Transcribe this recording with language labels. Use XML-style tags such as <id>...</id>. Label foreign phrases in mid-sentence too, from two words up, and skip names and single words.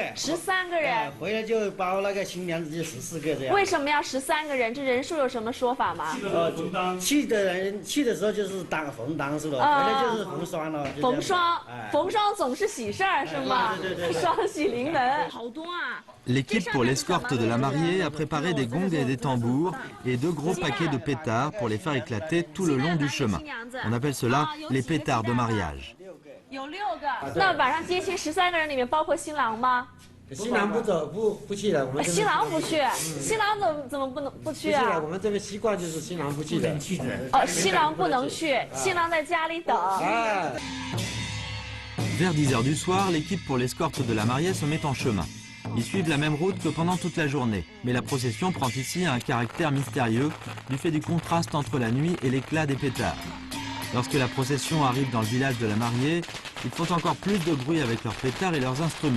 <zh>13 个人。回来就包那个新娘子就14个这样。为什么要13个人？这人数有什么说法吗？去的时候就是红当是吧？回来就是红双了。逢双总是喜事儿是吗？对，双喜临门，好多啊。</zh> <fr>L'équipe pour l'escorte de la mariée a préparé des gongs et des tambours et 2 gros paquets de pétards pour les faire éclater tout le long du chemin. On appelle cela les pétards de mariage.</fr> <zh>有6个。那晚上接亲13个人里面包括新郎吗？新郎不走，不去了。我们新郎不去，新郎怎么不去啊？不去了，我们这边习惯就是新郎不去的。新郎不能去，新郎在家里等。</zh> <fr>Vers 10 h du soir, l'équipe pour l'escorte de la mariée se met en chemin. Ils suivent la même route que pendant toute la journée, mais la procession prend ici un caractère mystérieux du fait du contraste entre la nuit et l'éclat des pétards. Lorsque la procession arrive dans le village de la mariée, ils font encore plus de bruit avec leurs pétards et leurs instruments.</fr>